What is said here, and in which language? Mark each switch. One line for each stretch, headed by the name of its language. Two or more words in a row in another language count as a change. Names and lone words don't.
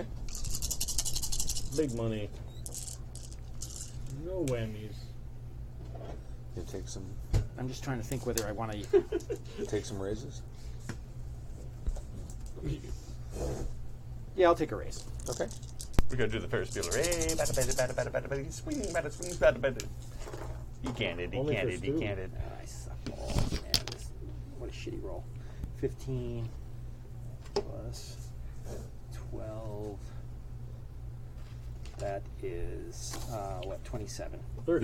English: Big money. No whammies. You take some I'm just trying to think whether I want to... take some raises. Yeah, I'll take a raise. Okay. We're going to do the Ferris Bueller. Hey, bada, bada, bada, bada, bada, bada, swing, bada, swing, bada, bada. He can't it, he Only can't for it, he Stu. can't it. I suck. Oh, man, what a shitty roll. 15 plus 12. That is, 27. 30.